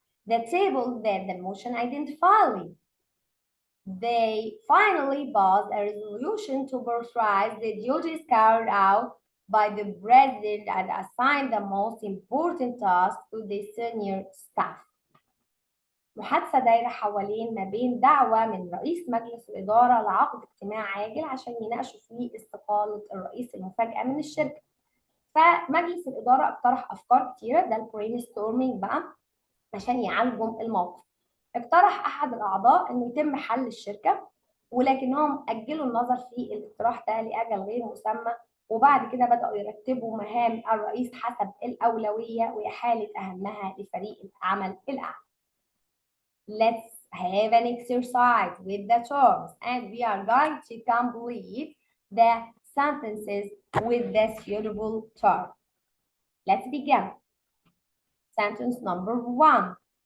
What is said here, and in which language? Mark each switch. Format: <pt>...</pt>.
<en>The table that the motion identified. They finally passed a resolution to authorize the duties carried out by the president and assign the most important tasks to the senior staff.</en> <ar>محادثة دايرة حوالين ما بين دعوة من رئيس مجلس الإدارة لعقد اجتماع عاجل عشان يناقشوا فيه استقالة الرئيس المفاجئة من الشركة. فمجلس الإدارة اقترح أفكار كتيرة، ده البرين ستورمينج بقى عشان يعالجوا الموقف. اقترح أحد الأعضاء إنه يتم حل الشركة، ولكنهم أجلوا النظر في الاقتراح ده لأجل غير مسمى، وبعد كده بدأوا يرتبوا مهام الرئيس حسب الأولوية وإحالة أهمها لفريق العمل الأعلى.</ar> <en>Let's have an exercise with the terms, and we are going to complete the sentences with the suitable term. Let's begin. Sentence number 1.</en>